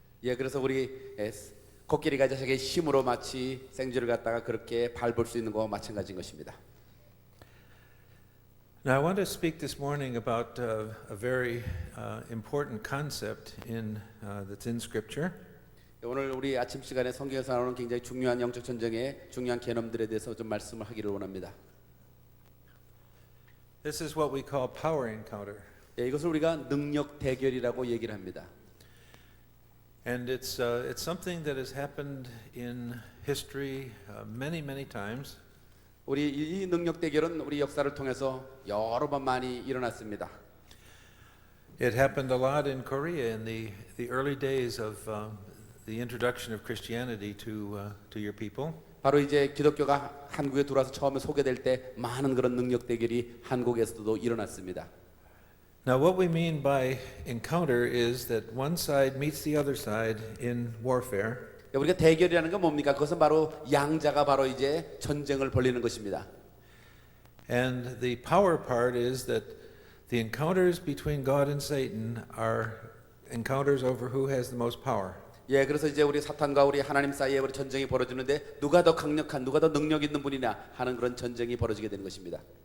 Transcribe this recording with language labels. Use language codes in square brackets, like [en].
[ko] 예, 그래서 우리 코끼리가 자식의 힘으로 마치 생쥐를 갖다가 그렇게 밟을 수 있는 것과 마찬가지인 것입니다. [en] Now I want to speak this morning about a very important concept that's in Scripture. [ko] 오늘 우리 아침 시간에 성경에서 나오는 굉장히 중요한 영적 전쟁의 중요한 개념들에 대해서 좀 말씀을 하기를 원합니다. [en] This is what we call power encounter. [ko] 예, 이것을 우리가 능력 대결이라고 얘기를 합니다. [en] And it's something that has happened in history many times. [ko] 우리 이 능력 대결은 우리 역사를 통해서 여러 번 많이 일어났습니다. [en] It happened a lot in Korea in the early days of the introduction of Christianity to your people. [ko] 바로 이제 기독교가 한국에 들어와서 처음에 소개될 때 많은 그런 능력 대결이 한국에서도 일어났습니다. [en] Now what we mean by encounter is that one side meets the other side in warfare. [ko] 우리가 대결이라는 건 뭡니까? 그것은 바로 양자가 바로 이제 전쟁을 벌이는 것입니다. [en] And the power part is that the encounters between God and Satan are encounters over who has the most power. [ko] 예, 그래서 이제 우리 사탄과 우리 하나님 사이에 우리 전쟁이 벌어지는데 누가 더 강력한, 누가 더 능력 있는 분이냐 하는 그런 전쟁이 벌어지게 되는 것입니다.